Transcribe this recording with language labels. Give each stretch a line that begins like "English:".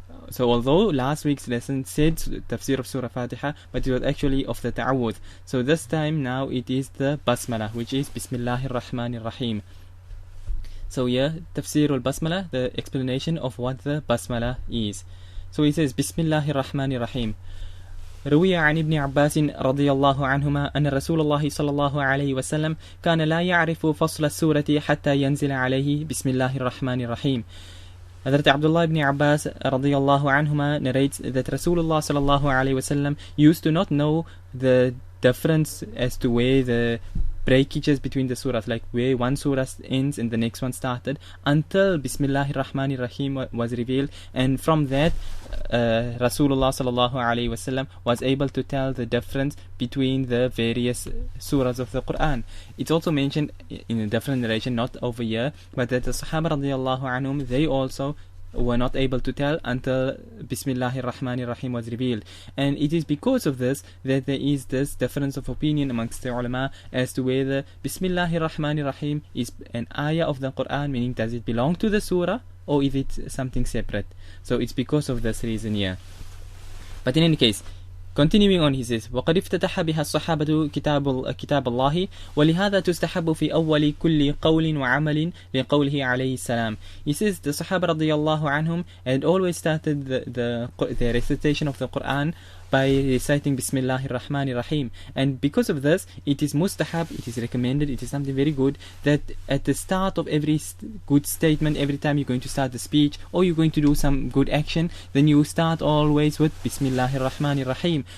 English: So although last week's lesson said Tafsir of Surah Fatiha, but it was actually of the Ta'awudh. So this time now it is the Basmalah, which is Bismillahir Rahmanir Rahim. So here, Tafsir al-Basmalah, the explanation of what the Basmalah is. So it says Bismillahir Rahmanir Rahim.
Arabic: روي عن ابن عباس رضي الله عنهما أن رسول الله صلى الله عليه وسلم كان لا يعرف فصل السورة حتى ينزل عليه بسم الله الرحمن الرحيم.
English: Hazrat Abdullah ibn Abbas radiyallahu anhuma narrates that Rasulullah sallallahu alayhi wasallam used to not know the difference as to where the breakages between the surahs, like where one surah ends and the next one started, until Bismillahir Rahmanir Rahim was revealed, and from that Rasulullah sallallahu alayhi wasallam was able to tell the difference between the various surahs of the Quran. It's also mentioned in a different narration, not over here, but that the Sahaba radiyallahu anhum, they also were not able to tell until Bismillahir Rahmanir Rahim was revealed. And it is because of this that there is this difference of opinion amongst the ulama as to whether Bismillahir Rahmanir Rahim is an ayah of the Quran, meaning does it belong to the surah or is it something separate. So it's because of this reason here. But in any case, continuing on, he says
Arabic: وقد افتتح بها الصحابة كتاب الله ولهذا تستحب في أول كل قول وعمل لقوله عليه السلام.
English: He says the Sahaba radiyallahu anhum had always started the recitation of the Quran by reciting Bismillahir Rahmanir Rahim, and because of this it is mustahab, it is recommended, it is something very good that at the start of every good statement, every time you're going to start the speech or you're going to do some good action, then you start always with Bismillahir Rahmanir Rahim.